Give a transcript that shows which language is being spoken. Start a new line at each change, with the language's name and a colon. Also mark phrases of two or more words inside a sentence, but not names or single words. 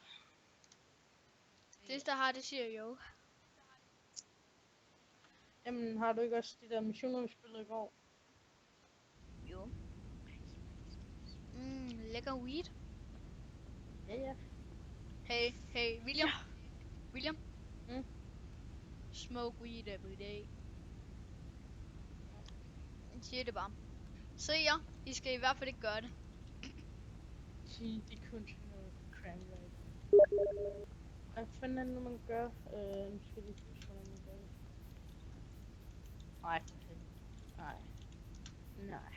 Danish: Det, der har det, siger jo. Jamen, har du ikke også de der missioner, vi spillede i går? Jo. Lækker weed. Ja. Hey, William. Ja.
English: William? Smoke weed every day.
Danish: Jeg siger det bare. Se jer, I skal i hvert fald ikke gøre det. Sige, det er kun sådan noget cranberry. Hvad fanden er det nu, man gør? Nu skal vi huske, hvordan man gør det. Nej.